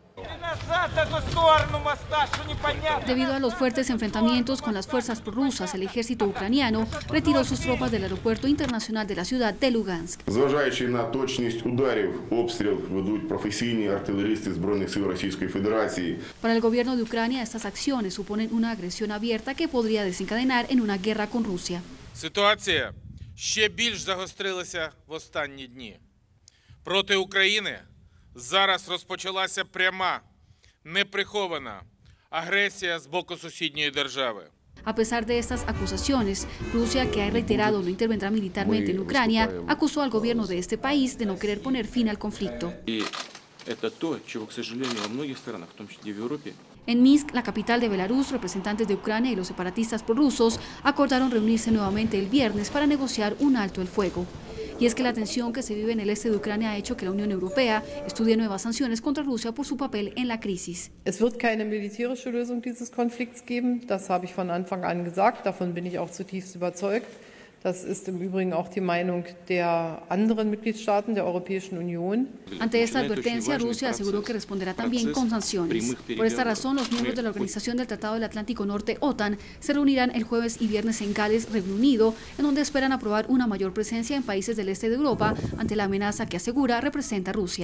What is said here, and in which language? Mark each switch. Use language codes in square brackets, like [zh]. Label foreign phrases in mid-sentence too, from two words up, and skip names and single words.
[es] Debido a los fuertes enfrentamientos con las fuerzas prorrusas, el ejército ucraniano retiró sus tropas del aeropuerto internacional de la ciudad de Lugansk. Para el gobierno de Ucrania, estas acciones suponen una agresión abierta que podría desencadenar en una guerra con Rusia. [uk] Ситуація ще більш загострилася в останні дні. Проти України зараз розпочалася пряма, неприхована агресія з боку сусідньої держави. [es] A pesar de estas acusaciones, Rusia, que ha reiterado no intervendrá militarmente en Ucrania, acusó al gobierno de este país de no querer poner fin al conflicto. En Minsk, la capital de Belarus, representantes de Ucrania y los separatistas prorrusos acordaron reunirse nuevamente el viernes para negociar un alto el fuego. Y es que la tensión que se vive en el este de Ucrania ha hecho que la Unión Europea estudie nuevas sanciones contra Rusia por su papel en la crisis. [de] Es wird keine militärische Lösung dieses Konflikts geben, das habe ich von Anfang an gesagt, davon bin ich auch zutiefst überzeugt. Das ist im Übrigen auch die Meinung der anderen Mitgliedstaaten der Europäischen Union. [es] Ante esta advertencia, Rusia aseguró que responderá también con sanciones. Por esta razón, los miembros de la Organización del Tratado del Atlántico Norte, OTAN, se reunirán el jueves y viernes en Gales, Reino Unido, en donde esperan aprobar una mayor presencia en países del este de Europa ante la amenaza que asegura representa Rusia.